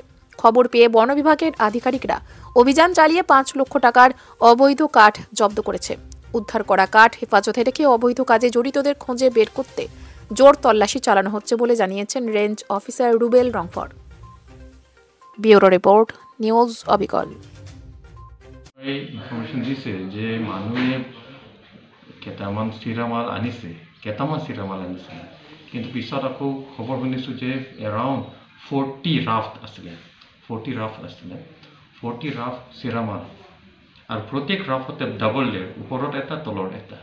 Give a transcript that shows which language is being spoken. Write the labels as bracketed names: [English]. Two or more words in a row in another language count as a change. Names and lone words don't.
[Bangla] খবর পেয়ে বন বিভাগের আধিকারিকরা অভিযান চালিয়ে ৫ লক্ষ টাকার অবৈধ কাঠ জব্দ করেছে। উদ্ধার করা কাঠ হেফাজতে রেখে অবৈধ কাজে জড়িতদের খোঁজে বের করতে জোর তল্লাশি চালানো হচ্ছে বলে জানিয়েছেন রেঞ্জ অফিসার রুবেল রংফর। ব্যুরো রিপোর্ট, নিউজ অবিকল। [Assamese] এই ইনফরমেশন দিছে যে মানুহে কেইটামান চিৰামাল আনিছে, কিন্তু পিছত আকৌ খবৰ শুনিছোঁ যে এৰাউণ্ড 40 ৰাফ্ট আছিলে 40 ৰাফ্ট চিৰামাল, আৰু প্ৰত্যেক ৰাফ্টতে [English] double layer, [Assamese] ওপৰত এটা তলত এটা।